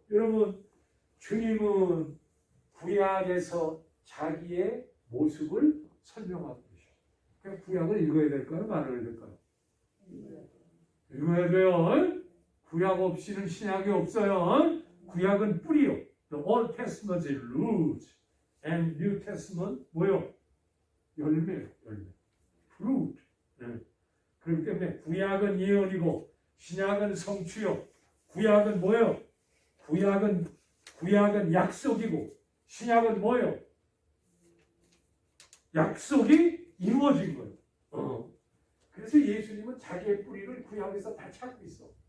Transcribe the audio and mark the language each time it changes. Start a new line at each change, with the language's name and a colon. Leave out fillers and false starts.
Korean: 여러분 주님은 구약에서 자기의 모습을 설명하고 계셔. 그냥 구약을 읽어야 될까요? 말을 해야 될까요? 읽어야 돼요. 구약 없이는 신약이 없어요. 구약은 뿌리요.
English: The Old Testament is root and New Testament
Korean: 뭐요? 열매요. 열매. fruit. 네. 그렇기 때문에 구약은 예언이고 신약은 성취요. 구약은 뭐요? 구약은 약속이고 신약은 뭐요? 약속이 이루어진 거예요. 그래서 예수님은 자기의 뿌리를 구약에서 다 찾고 있어.